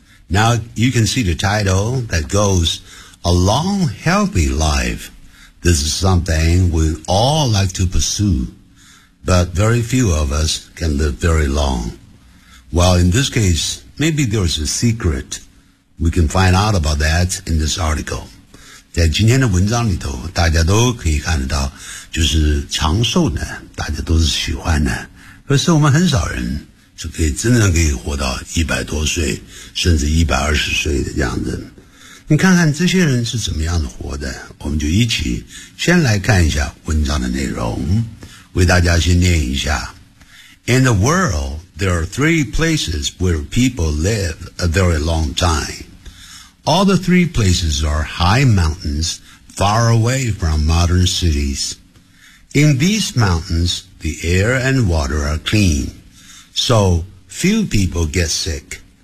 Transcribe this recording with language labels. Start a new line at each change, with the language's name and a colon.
English: Now, you can see the title that goes, A Long Healthy Life. This is something we all like to pursue, but very few of us can live very long. Well, in this case, maybe there is a secret. We can find out about that in this article.
Chinese: 在今天的文章里头，大家都可以看得到，就是长寿呢，大家都是喜欢的。可是我们很少人是可以真正可以活到100多岁，甚至120岁的这样子。你看看这些人是怎么样的活的，我们就一起先来看一下文章的内容，为大家先念一下。
English: In the world, there are three places where people live a very long time. All the three places are high mountains far away from modern cities. In these mountains, the air and water are clean, so few people get sick.